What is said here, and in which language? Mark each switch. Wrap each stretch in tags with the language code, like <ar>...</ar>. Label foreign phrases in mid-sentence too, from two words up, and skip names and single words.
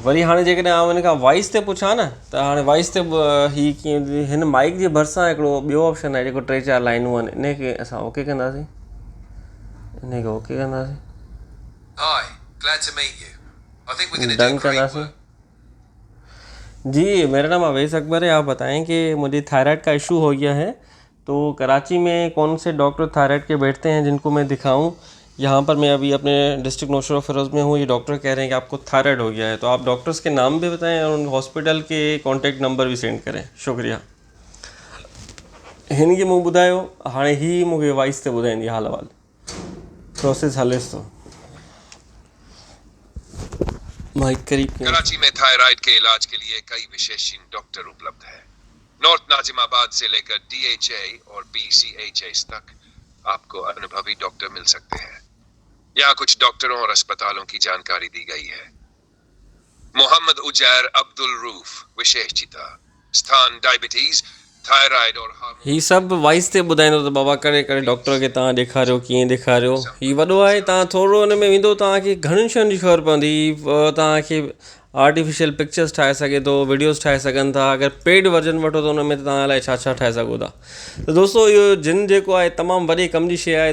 <sd>वरी हाणे जेकॾहिं आउं हिन खां वॉइस ते पुछां न, त हाणे वॉइस ते हीअ कीअं, हिन माइक जे भरिसां हिकिड़ो ॿियो ऑप्शन आहे जेको 3-4 लाइनूं आहिनि, इनखे असां ओके कंदासीं, इनखे ओके कंदासीं, डन कंदासीं।</sd> <hi>जी मेरा नाम अवैस अकबर है। आप बताएं कि मुझे थायराइड का इशू हो गया है, तो कराची में कौन से डॉक्टर थायराइड के बैठते हैं जिनको मैं दिखाऊं। यहाँ पर मैं अभी अपने डिस्ट्रिक्ट नौशरा फिरोज़ में हूँ। ये डॉक्टर कह रहे हैं कि आपको थायराइड हो गया है, तो आप डॉक्टर्स के नाम भी बताएं और उन हॉस्पिटल के</hi> <en>contact number</en> <hi>भी सेंड करें, शुक्रिया।</hi> <sd>हिन खे मूं ॿुधायो, हाणे ही मूंखे वॉइस ते ॿुधाईंदी हाल अहिवाल, प्रोसेस हलेसि थो। माइक करीब कयो।</sd> <hi>कराची में थायराइड के इलाज के लिए कई विशेषज्ञ डॉक्टर उपलब्ध है। नॉर्थ नाजिमाबाद से लेकर DHA और BCHS तक आपको अनुभवी डॉक्टर मिल सकते हैं। यहाँ कुछ डॉक्टरों और अस्पतालों की जानकारी दी गई है। मोहम्मद उजैर अब्दुल रूफ, विशेषज्ञता, स्थान डायबिटीज, थायराइड और हार्मोन।</hi> <sd>ही सभु वॉइस ते ॿुधाईंदो त बाबा करे करे डॉक्टर खे तव्हां ॾेखारियो, कीअं ॾेखारियो। ही वॾो आहे, तव्हां थोरो हुन में वेंदो तव्हांखे घणियुनि शयुनि जी ख़बर पवंदी। तव्हांखे</sd> <en>artificial pictures</en> <sd>ठाहे सघे थो, वीडियोस ठाहे सघनि था। अगरि</sd> <en>paid version</en> <sd>वठो त हुन में तव्हां अलाए छा छा ठाहे सघो था। त दोस्तो, इहो जिन जेको आहे तमामु वॾे कम जी शइ आहे।</sd>